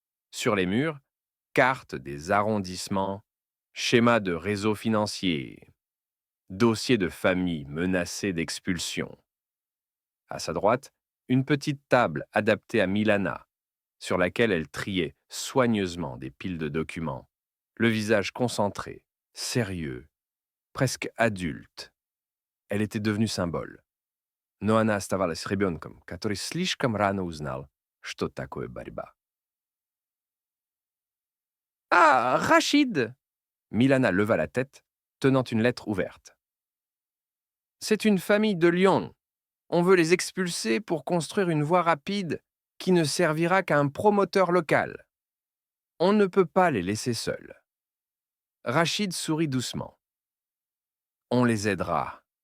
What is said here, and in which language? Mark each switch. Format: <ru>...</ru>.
<fr>Sur les murs, cartes des arrondissements, schémas de réseaux financiers, dossiers de familles menacées d'expulsion. À sa droite, une petite table adaptée à Milana, sur laquelle elle triait soigneusement des piles de documents, le visage concentré, sérieux, presque adulte. Elle était devenue symbole.</fr> <ru>Но она оставалась ребенком, который слишком рано узнал, что такое борьба.</ru> <fr>Ah, Rachid! Milana leva la tête, tenant une lettre ouverte. C'est une famille de lions. On veut les expulser pour construire une voie rapide qui ne servira qu'à un promoteur local. On ne peut pas les laisser seuls. Rachid sourit doucement. On les aidera.</fr>